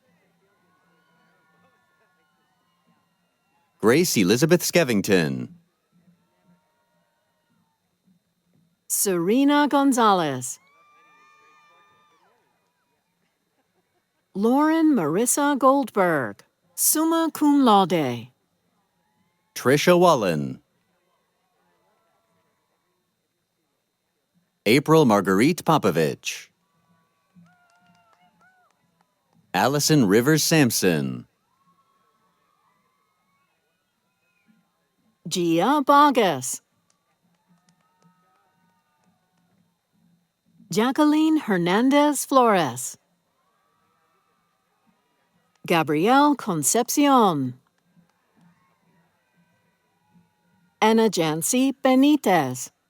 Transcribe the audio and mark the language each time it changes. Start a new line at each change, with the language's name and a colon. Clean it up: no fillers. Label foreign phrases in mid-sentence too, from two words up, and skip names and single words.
English: Grace Elizabeth Skevington, Serena Gonzalez, Lauren Marissa Goldberg,
Latin: summa cum laude,
English: Trisha Wallen, April Marguerite Popovich, Allison Rivers Sampson, Gia Bogus, Jacqueline Hernandez Flores, Gabrielle Concepcion, Anna Jancy Benitez,